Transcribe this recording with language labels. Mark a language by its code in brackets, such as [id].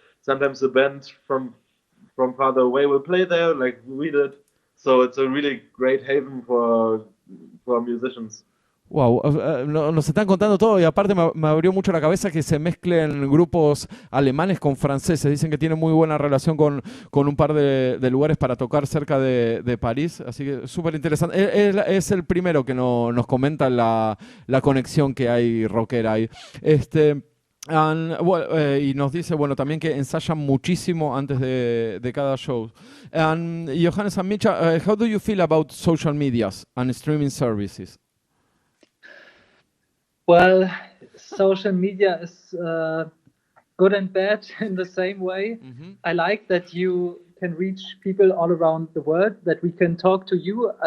[en] Sometimes the band from farther away will play there, like we did. So it's a really great haven for musicians. [es] Wow, nos están contando todo y aparte me abrió mucho la cabeza que se mezclen grupos alemanes con franceses. Dicen que tienen muy buena relación con un par de lugares para tocar cerca de París, así que súper interesante. Es el primero que nos comenta la conexión que hay rockera ahí. Y nos dice, bueno, también que ensayan muchísimo antes de cada show. [en] And Johannes and Micha, how do you feel about social medias and streaming services? Well, social media is good and bad in the same way. Mm-hmm. I like that you can reach people all around the world, that we can talk to you.